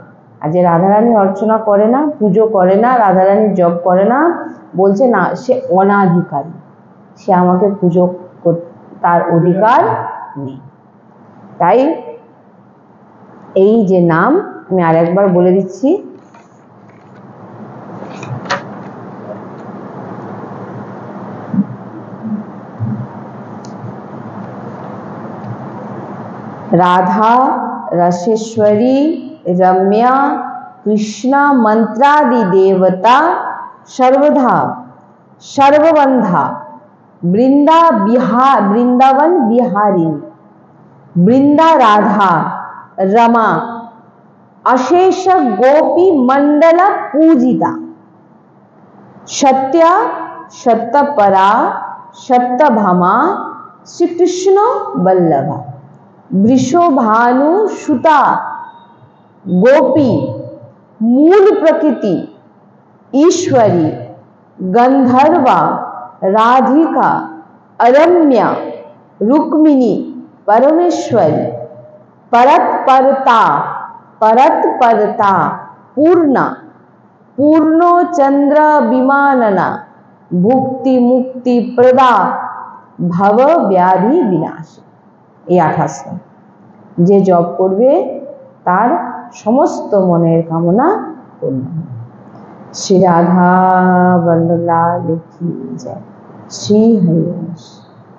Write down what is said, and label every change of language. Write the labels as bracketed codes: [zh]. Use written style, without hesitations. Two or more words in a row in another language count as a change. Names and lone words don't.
[bn] আর যে রাধারানীর অর্চনা করে না, পুজো করে না, রাধারানীর জপ করে না, বলছে না সে অনাধিকারী, সে আমাকে পুজো তার অধিকার নেই। তাই এই যে নাম, আমি আরেকবার বলে দিচ্ছি, [sa] राधा रसेश्वरी रम्या कृष्णा मंत्रादि देवता सर्वधा सर्वबंधा वृंदावन बिहारिणी वृंदा राधा रमा अशेष गोपी मंडल पूजिता सत्या सत्यपरा सत्यभामा শ্রী কৃষ্ণ বল্লভা বৃষভানু সুতা गोपी मूल प्रकृति ईश्वरी गंधर्वा राधिका अरम्या रुक्मिणी परमेश्वरी परतपरता पूर्णा पूर्णो चंद्र विमानना भुक्ति मुक्ति प्रदा भव व्याधि विनाश। [bn] এই 28 যে জপ করবে তার সমস্ত মনের কামনা পূর্ণ হবে। শ্রী রাধা বল্লভ লাল কি জয়। শ্রী হরি বংশ।